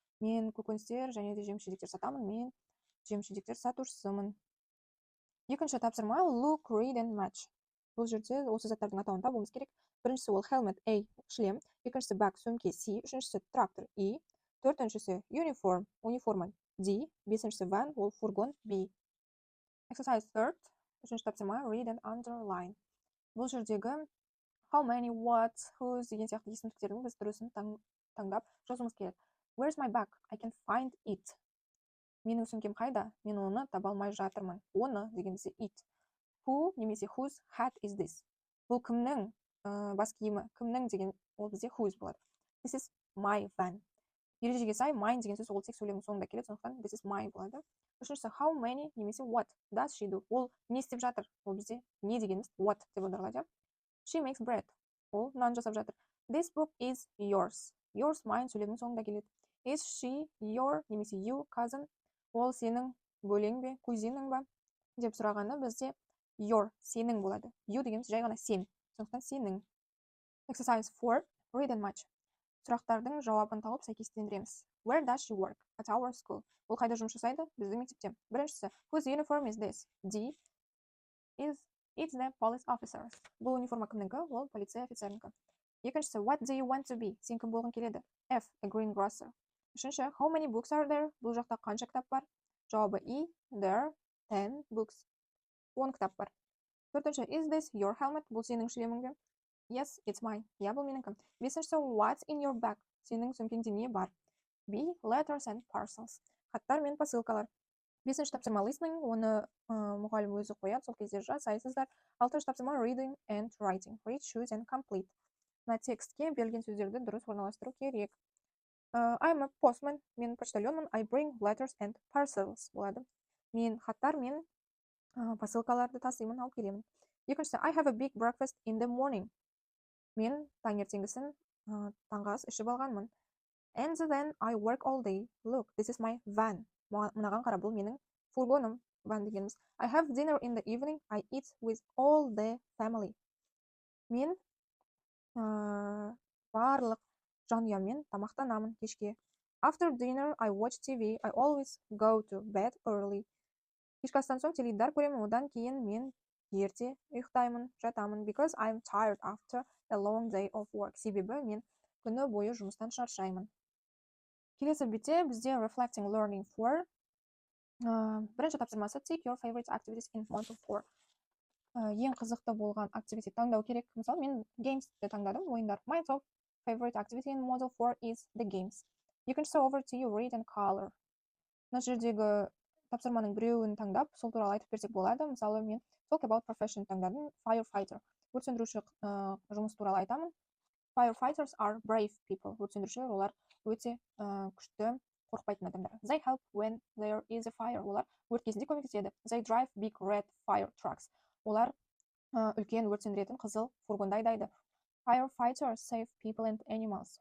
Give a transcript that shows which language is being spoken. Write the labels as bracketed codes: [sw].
[kk] Мен көкөністер және де жеміс-жидектер сатамын. Мен жеміс-жидектер сатушысымын. Екінші тапсырма [en] look, read and match. [kk] Бұл жерде осы заттардың атауын табуымыз керек. Біріншісі ол [en] helmet A, [kk] шлем. Екіншісі [en] bag, [kk] сөмке C. Үшіншісі трактор E. Төртіншісі [en] uniform, [kk] униформа D. Бесіншісі [en] van, [kk] ол фургон B. [en] Exercise 3. [kk] Үшінші тапсырма [en] read and underline. [kk] Бұл жердегі [en] how many, what, whose [kk] деген сияқты есімдіктердің біз дұрысын таңдап жазуымыз керек. [en] Where's my bag? I can find it. [kk] Менің сөмкем қайда? Мен оны таба алмай жатырмын. Оны деген бізде it. [en] Who [kk] немесе [en] whose hat is this? [kk] Бұл кімнің бас киімі? Кімнің деген ол бізде whose болады. [en] This is my van. [kk] Ережеге сай mine деген сөз ол тек сөйлемнің соңында келеді, сондықтан [en] this is my [kk] болады. Үшіншісі [en] how many [kk] немесе [en] what does she do? [kk] Ол не істеп жатыр? Ол бізде не дегеніміз [en] what [kk] деп аударылады. [en] She makes bread. [kk] Ол нан жасап жатыр. [en] This book is yours. Yours mine [kk] сөйлемнің соңында келеді. [en] Is she your [kk] немесе [en] you cousin? [kk] Ол сенің бөлең бе, кузиның ба деп сұрағаны бізде [en] your [kk] сенің болады. [en] You [kk] дегеніміз жай ғана сен. Сондықтан сенің. [en] Exercise 4. Read and match. [kk] Сұрақтардың жауабын тауып сәйкестендіреміз. [en] Where does she work? At our school. [kk] Ол қайда жұмыс жасайды? Біздің мектепте. Біріншісі, [en] whose uniform is this? D. It's the police officers. [kk] Бұл униформа кімнікі? Ол полиция офицерінікі. Екіншісі, [en] what do you want to be? [kk] Сен кім болғың келеді? F. [en] A greengrocer. [kk] Үшінші, [en] how many books are there? [kk] Бұл жақта қанша кітап бар? Жауабы E. [en] There 10 books. [kk] 10 кітап бар. Төртінші, [en] is this your helmet? [kk] Бұл сенің шлемің бе? [en] Yes, it's mine. [kk] Я, бұл менікі. Бесіншісі, [en] what's in your bag? [kk] Сенің сөмкеңде не бар? B. [en] Letters and parcels. [kk] Хаттар мен посылкалар. Бесінші тапсырма [en] listening, [kk] оны мұғалім өзі қояды, сол кезде жасайсыздар. Алтыншы тапсырма [en] reading and writing. Read, choose and complete. [kk] Мына текстке берілген сөздерді дұрыс орналастыру керек. [en] I'm a postman. [kk] Мен почтальонмын. [en] I bring letters and parcels болады. [kk] Мен хаттар мен посылкаларды тасимын, алып келемін. [en] Екіншісі, I have a big breakfast in the morning. [kk] Мен таңертеңгісін таңғы ас ішіп алғанмын. [en] And then I work all day. Look, this is my van. [kk] Мынаған қара, бұл менің фургоным. [en] Van [kk] дегеніміз. [en] I have dinner in the evening. I eat with all the family. [kk] Мен барлық жанұяммен тамақтанамын кешке. [en] After dinner, I watch TV. I always go to bed early. [kk] Кешкі астан соң теледидар көремін, одан кейін мен ерте ұйықтаймын, жатамын. [en] Because I'm tired after a long day of work. [kk] Себебі мен күні бойы жұмыстан шаршаймын. Келесі бетте бізде [en] reflecting learning for. Бірінші тапсырмасы take your favorite activities in module 4. [kk] Ең қызықты болған [en] activity [kk] таңдау керек. Мысалы, мен games'ті таңдадым, ойындар. [en] My top favorite activity in module 4 is the games. [kk] Екіншісі [en] over to you, read and color. [kk] Мына жердегі тапсырманың біреуін таңдап, сол туралы айтып берсек болады. Мысалы, мен [en] talk about profession [kk] таңдадым, firefighter. Өрт сөндіруші жұмыс туралы айтамын. [en] Firefighters are brave people. [kk] Өрт сөндірушілер, олар өте күшті, қорқпайтын адамдар. [en] They help when there is a fire. [kk] Олар өрт кезінде көмектеседі. [en] They drive big red fire trucks. [kk] Олар үлкен өрт сөндіретін қызыл фургонды айдайды. [en] Firefighters save people and animals.